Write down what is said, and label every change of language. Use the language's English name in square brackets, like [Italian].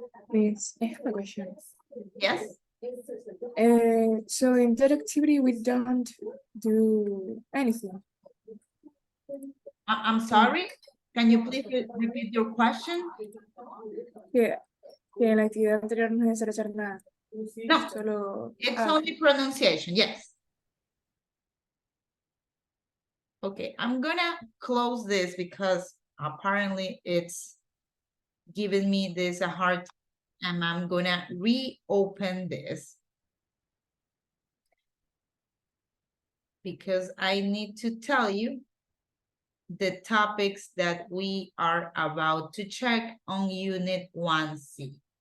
[English] Please, I have a question. Yes? So in that activity, we don't do anything. I'm sorry? Can you please repeat your question? [Spanish] Que en la actividad anterior no es necesario hacer nada. No, Solo. [English] it's only pronunciation, yes. Okay, I'm gonna close this because apparently it's giving me this a hard time, and I'm gonna reopen this because I need to tell you the topics that we are about to check on Unit 1C.